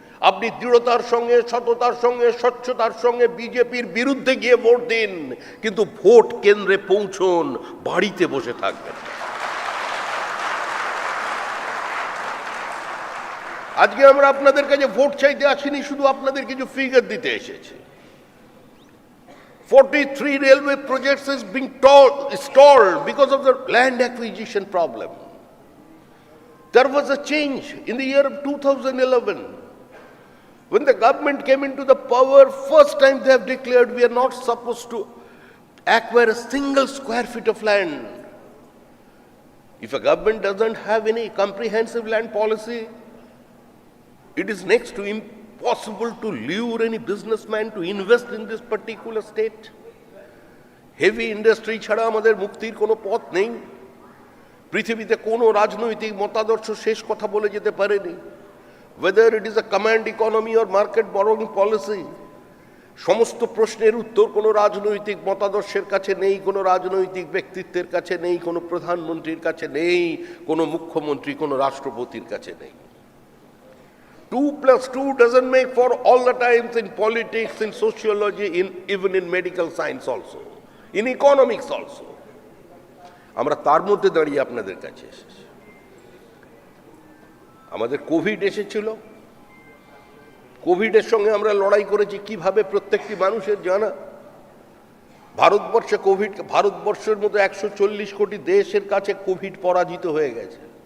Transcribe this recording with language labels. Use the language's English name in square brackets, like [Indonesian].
[Bangla] আপনি দৃঢ়তার সঙ্গে, সততার সঙ্গে, স্বচ্ছতার সঙ্গে বিজেপির বিরুদ্ধে গিয়ে ভোট দিন, কিন্তু ভোট কেন্দ্রে পৌঁছন, বাড়িতে বসে থাকবেন। আজকে আমরা আপনাদের কাছে ভোট চাইতে আসিনি, শুধু আপনাদের কিছু ফিগার দিতে এসেছি। [English] 43 railway projects is being stalled because of the land acquisition problem. There was a change in the year of 2011. When the government came into the power, first time they have declared we are not supposed to acquire a single square feet of land. If a government doesn't have any comprehensive land policy, it is next to impossible to lure any businessman to invest in this particular state. [Bangla] Heavy industry ছাড়া আমাদের মুক্তির কোনো পথ নেই। পৃথিবীতে কোনো রাজনৈতিক মতাদর্শ শেষ কথা বলে যেতে পারেনি। [English] Whether it is a command economy or market borrowing policy, [Bangla] সমস্ত প্রশ্নের উত্তর কোনো রাজনৈতিক মতাদর্শের কাছে নেই, কোনো রাজনৈতিক ব্যক্তিত্বের কাছে নেই, কোনো প্রধানমন্ত্রীর কাছে নেই, কোনো মুখ্যমন্ত্রী, কোনো রাষ্ট্রপতির কাছে নেই। [English] 2 + 2 doesn't make for all the times in politics, in sociology, even in medical science also, in economics also. [Bangla] আমরা তার মধ্যে দাঁড়িয়ে আপনাদের কাছে এসেছি। আমাদের কোভিড এসেছিল, কোভিডের সঙ্গে আমরা লড়াই করেছি কিভাবে প্রত্যেকটি মানুষের জানা। ভারতবর্ষে কোভিড, ভারতবর্ষের মতো 140 কোটি দেশের কাছে কোভিড পরাজিত হয়ে গেছে।